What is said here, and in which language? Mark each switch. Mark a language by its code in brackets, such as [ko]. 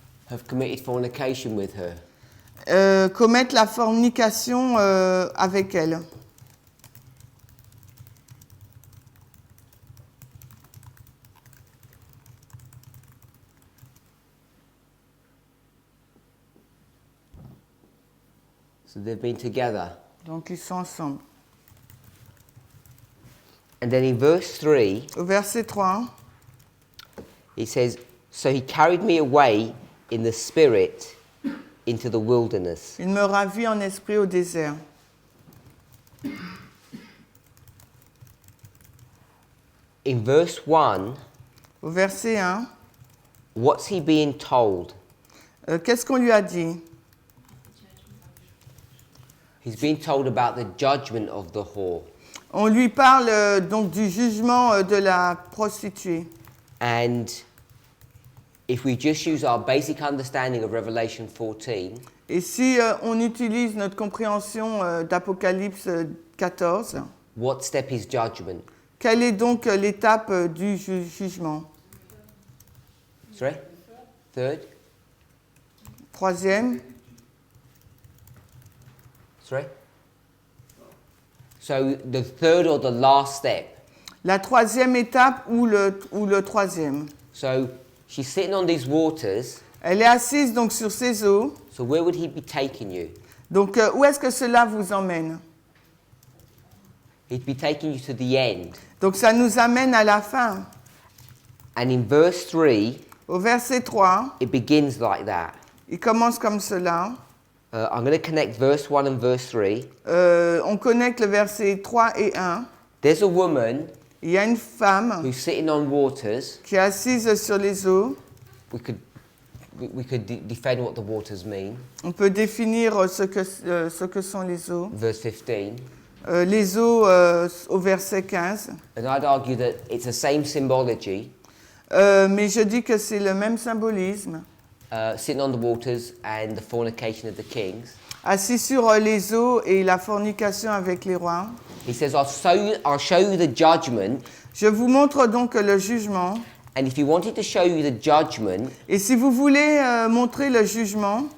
[en] have committed fornication with her. [fr] commettent la fornication avec elle. [en] So they've been together. [fr] Donc ils sont ensemble. [en] And then in verse 3, [fr] Au verset 3, [en] he says, so he carried me away in the spirit into the wilderness. [fr] il me ravit en esprit au désert. [en] In verse 1, [fr] Au verset 1, [en] what's he being told? [fr] qu'est-ce qu'on lui a dit? [en] He's being told about the judgment of the whore. [fr] On lui parle donc du jugement de la prostituée. [en] And if we just use our basic understanding of Revelation 14, [fr] Et si on utilise notre compréhension d'Apocalypse 14, [en] what step is judgment? [fr] quelle est donc l'étape du jugement? [en] Sorry? Third? [fr] Troisième, [en] Sorry? So the third or the last step. [fr] la troisième étape ou le troisième. [en] So she's sitting on these waters. [fr] Elle est assise donc sur ces eaux. [en] So where would he be taking you? [fr] Donc où est-ce que cela vous emmène? [en] He'd be taking you to the end. [fr] Donc ça nous amène à la fin. [en] And in verse 3, [fr] Au verset 3, [en] it begins like that. [fr] il commence comme cela. [en] I'm going to connect verse 1 and verse 3. [fr] On connecte le verset 3 et 1. [en] There's a woman [fr] Il y a une femme [en] who's sitting on waters. [fr] qui est assise sur les eaux. [en] We could define what the waters mean. [fr] On peut définir ce que sont les eaux. [en] Verse 15. [fr] Les eaux au verset 15. [en] And I'd argue that it's the same symbology, [fr] Mais je dis que c'est le même symbolisme. [en] sitting on the waters and the fornication of the kings. [fr] Assis sur les eaux et la fornication avec les rois. [en] He says, I'll show you the judgment. [fr] Je vous montre donc le jugement. [en] And if he wanted to show you the judgment, [fr] Et si vous voulez montrer le jugement,